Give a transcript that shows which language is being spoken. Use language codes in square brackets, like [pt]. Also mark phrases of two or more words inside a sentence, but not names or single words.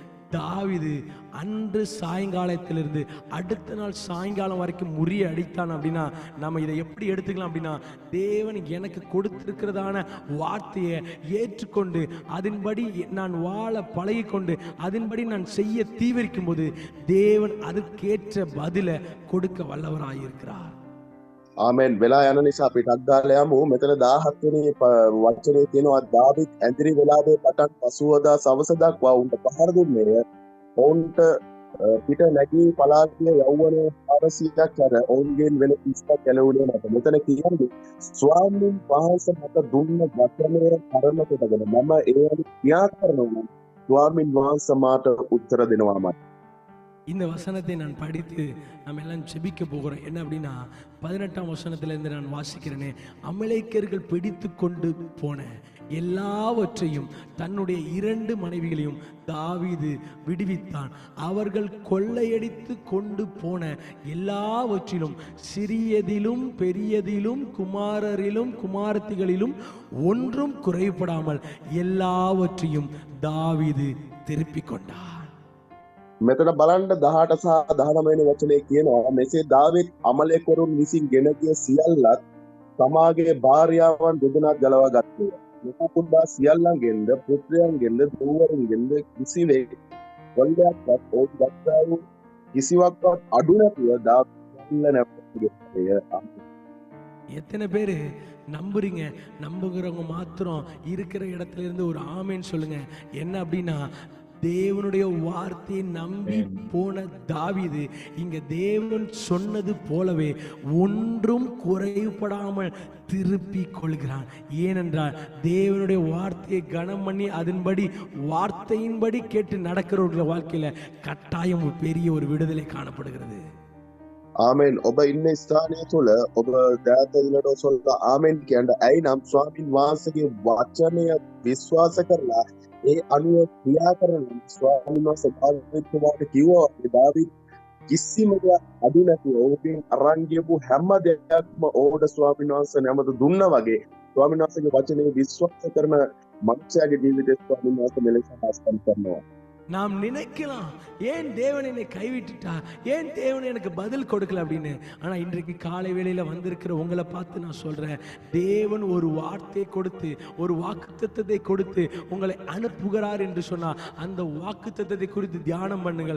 [ta] தாவீது அன்று சாயங்காலத்திலிருந்து அடுத்த நாள் சாயங்காலம் வரைக்கும் முறியடித்தான் அப்படின்னா நம்ம இதை எப்படி எடுத்துக்கலாம் அப்படின்னா, தேவன் எனக்கு கொடுத்திருக்கிறதான வார்த்தையை ஏற்றுக்கொண்டு அதன்படி நான் வாழ பழகிக்கொண்டு அதன்படி நான் செய்ய தீவிரிக்கும் போது தேவன் அதுக்கேற்ற பதிலை கொடுக்க வல்லவராயிருக்கிறார். [si] ආමෙන් වෙලා යන නිසා අපි ටක් ගාලා යමු. මෙතන 17 වෙනි වචනේ තියෙනවා දාවිත් ඇඳිරි වෙලාවේ පටන් පසුවදා සවස දක්වා උන්ට පහර දුන්නේය. ඔවුන්ට පිට නැගී පලා ගිය යෞවන 400ක් අර ඔවුන්ගෙන් වෙන 30ක් ගැලවුණේ නැත. මෙතන කියන්නේ ස්වාමීන් වහන්සේ මට දුන්න වචනය කරන කොටගෙන මම ඒ අනුව ක්‍රියා කරනවා. ස්වාමීන් වහන්සේ මාට උත්තර දෙනවාමයි. [ta] இந்த வசனத்தை நான் படித்து நம்ம எல்லாம் ஜெபிக்க போகிறோம். என்ன அப்படின்னா 18ஆம் வசனத்திலிருந்து நான் வாசிக்கிறேனே, அமலேக்கியர்கள் பிடித்து கொண்டு போன எல்லாவற்றையும் தன்னுடைய 2 மனைவிகளையும் தாவீது விடுவித்தான். அவர்கள் கொள்ளையடித்து கொண்டு போன எல்லாவற்றிலும் சிறியதிலும் பெரியதிலும் குமாரரிலும் குமாரத்திகளிலும் ஒன்றும் குறைபடாமல் எல்லாவற்றையும் தாவீது திருப்பிக் கொண்டார். [si] මෙතන බලන්න 18 සහ 19 වෙනි වචනේ කියනවා මෙසේ දාවිත් අමලෙකරුන් විසින් ගෙන ගිය සියල්ලත් තමාගේ භාර්යාවන් දෙදෙනාත් ගලවා ගත්තේය. මුකුකුඩා සියල්ලන්ගෙන්ද පුත්‍රයන්ගෙන්ද දූවරුන්ගෙන්ද කිසිවෙක් කොල්ලයක්වත් ඔවුන් ගත්තා වූ කිසිවක්වත් අඩු නැතුව දාවිත් නැවතුගේ. [ta] எத்தனை பேரு நம்புறீங்க? நம்புகிறவங்க மாத்திரம் இருக்கிற இடத்துல இருந்து ஒரு ஆமேன்னு சொல்லுங்க. என்ன அப்படின்னா, தேவனுடைய வார்த்தையை நம்பி போன தாவீது இங்க தேவன் சொன்னது போலவே ஒன்றும் குறைபடாமல் திருப்பி கொள்கிறான். ஏனென்றால் தேவனுடைய வார்த்தையை கனம் பண்ணி அதன்படி வார்த்தையின்படி கேட்டு நடக்கிறவர்கள் வாழ்க்கையில கட்டாயம் பெரிய ஒரு விடுதலை காணப்படுகிறது. [si] ආමෙන්. ඔබ ඉන්න ස්ථානය තුළ ඔබ දෑතලට ඔසොල්ලා ආමෙන් කියන්න. ඇයි නම් ස්වාමීන් වහන්සේගේ වචනය විශ්වාස කරලා ඒ අනුව ක්‍රියා කරන ස්වාමීන් වහන්සේ දාවිත්තුමාට කිව්වා දාවිත් කිසිම දෙයක් අඩු නැතුව ඔහුගෙන් අරන් ගියපු හැම දෙයක්ම ඔහුට ස්වාමීන් වහන්සේ නැමත දුන්නා වගේ ස්වාමීන් වහන්සේගේ වචනේ විශ්වාස කරන මනුෂ්‍යයාගේ ජීවිතය ස්වාමීන් වහන්සේ මෙලෙස ආස්තන් කරනවා. [ta] நாம் நினைக்கலாம், ஏன் தேவன் என்னை கைவிட்டுட்டா, ஏன் தேவன் எனக்கு பதில் கொடுக்கல அப்படின்னு. ஆனா இன்றைக்கு காலை வேளையில வந்திருக்கிற உங்களை பார்த்து நான் சொல்றேன், தேவன் ஒரு வார்த்தையை கொடுத்து ஒரு வாக்குத்தத்தத்தை கொடுத்து உங்களை அனுப்புகிறார் என்று சொன்னா அந்த வாக்குத்தத்தத்தை குறித்து தியானம் பண்ணுங்கள்.